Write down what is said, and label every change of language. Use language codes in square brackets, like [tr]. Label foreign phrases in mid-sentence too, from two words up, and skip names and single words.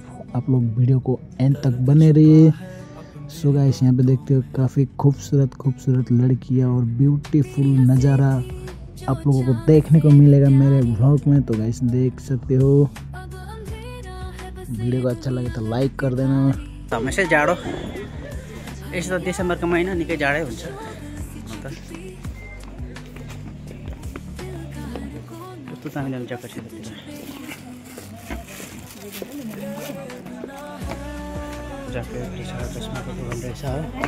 [hi] आप लोग वीडियो को एंड तक बने रहिए। [en] so guys [hi] यहाँ पे देखते हो काफ़ी खूबसूरत लड़कियाँ और ब्यूटीफुल नज़ारा आप लोगों को देखने को मिलेगा मेरे ब्लॉग में। तो गाइस देख सकते हो, वीडियो को अच्छा लगे तो लाइक कर देना। [ne] हमेशा जाडो, यसो त डिसेम्बरको महिना निकै जाडै हुन्छ। कस्तो दामी जग्गा छ त्यतिर। चस्माको दोकान रहेछ हो।